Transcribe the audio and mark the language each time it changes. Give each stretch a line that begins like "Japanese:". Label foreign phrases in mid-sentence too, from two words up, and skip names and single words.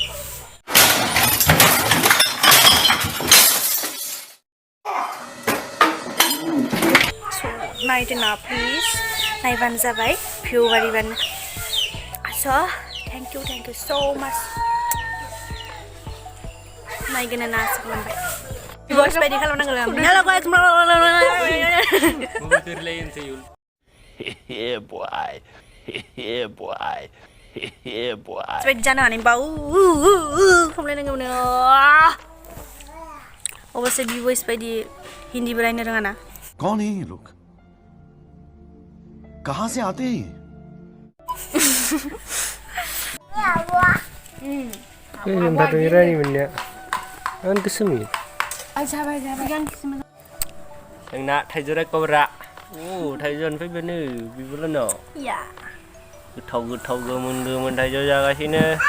Bodo: नायदो ना प्लिज नायबानो जाबाय भिउ बारिबानो
English: so thank you so much
Bodo: नायगोन ना आसा खालामबाय बस बायदि खालामनांगौ
English: Yeah, boy. Yeah, boy. Yeah, boy.
Bodo: बायदि जानो हानाय बाउ खालामलायनांगौनो अबसे भिवस बायदि हिन्दीबो रायनो रोङा ना
Hindi: कौन है ये लोग कहाँ से आते हैं
Bodo: बाथौ रानिमोननिया आं गोसोमि जाबाय जोंना थाइजौरा कब्रा थाइजौनिफ्राय बेनो बिबोल न' या गोथाव गोमोन थाइजौ जागासिनो